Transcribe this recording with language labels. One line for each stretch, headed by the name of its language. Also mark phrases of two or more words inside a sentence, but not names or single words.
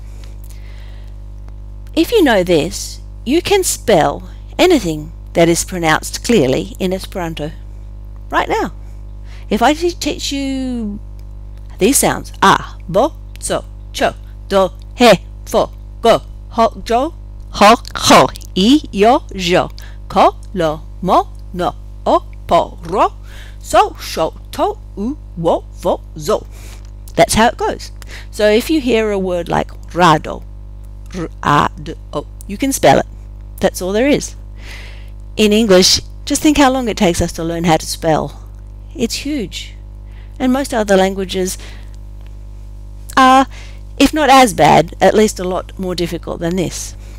English: If you know this, you can spell anything that is pronounced clearly in Esperanto right now. If I teach you these sounds,
Esperanto: a, bo, so, cho, do, he, fo, go, ho, jo, ho, ho, I, yo, jo, ko, lo, mo, no, o, po, ro, so, sho, to, u, wo, vo, zo.
English: That's how it goes. So if you hear a word like rado, r-a-d-o, you can spell it. That's all there is. In English, just think how long it takes us to learn how to spell. It's huge. And most other languages are, if not as bad, at least a lot more difficult than this.